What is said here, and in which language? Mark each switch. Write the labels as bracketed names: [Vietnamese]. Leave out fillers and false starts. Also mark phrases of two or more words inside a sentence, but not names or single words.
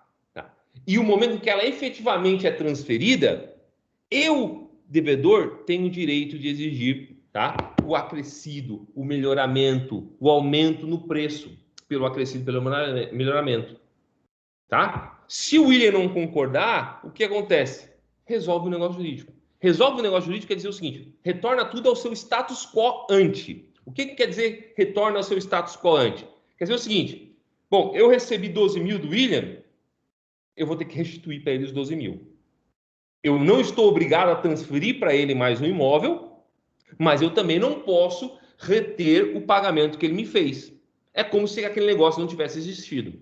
[Portuguese] E o momento em que ela efetivamente é transferida, eu, devedor, tenho o direito de exigir, tá? O acrescido, o melhoramento, o aumento no preço pelo acrescido, pelo melhoramento, tá? Se o William não concordar, o que acontece? Resolve o negócio jurídico. Resolve o negócio jurídico quer dizer o seguinte: retorna tudo ao seu [Latin] status quo ante. [Portuguese] O que quer dizer retorna ao seu [Latin] status quo ante? [Portuguese] Quer dizer o seguinte: bom, eu recebi 12 mil do William, eu vou ter que restituir para ele os 12 mil. Eu não estou obrigado a transferir para ele mais um imóvel, mas eu também não posso reter o pagamento que ele me fez. É como se aquele negócio não tivesse existido.